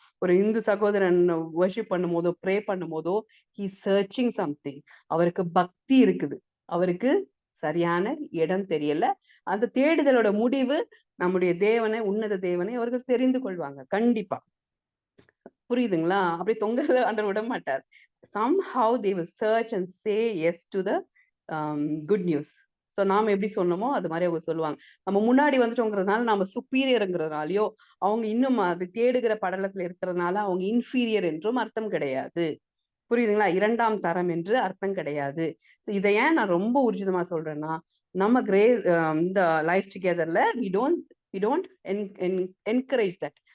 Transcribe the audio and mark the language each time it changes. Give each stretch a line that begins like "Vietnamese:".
Tamil: ஒரு இந்து சகோதரன் வர்ஷிப் பண்ணும் போதோ, ப்ரே பண்ணும் போதோ,
English: He searching something.
Tamil: அவருக்கு பக்தி இருக்குது, அவருக்கு சரியான இடம் தெரியல. அந்த தேடுதலோட முடிவு நம்முடைய தேவனை, உன்னத தேவனை அவர்கள் தெரிந்து கொள்வாங்க கண்டிப்பா. புரியுதுங்களா? அப்படி தொங்குறத ஆண்டவர் விட மாட்டார்.
English: somehow they will search and say yes to the good news.
Tamil: So நாம எப்படி சொன்னோமோ அது மாதிரி அவங்க சொல்லுவாங்க. நம்ம முன்னாடி வந்துட்டோங்கிறதுனால நம்ம சுப்பீரியருங்கிறதுனாலயோ, அவங்க இன்னும் அது தேடுகிற படலத்துல இருக்கிறதுனால அவங்க இன்ஃபீரியர் என்றும் அர்த்தம் கிடையாது. புரியுதுங்களா? இரண்டாம் தரம் என்று அர்த்தம் கிடையாது. இதை ஏன் நான் ரொம்ப ஊர்ஜிதமா சொல்றேன்னா, நம்ம இந்த life டுகெதர்ல
English: We don't encourage that.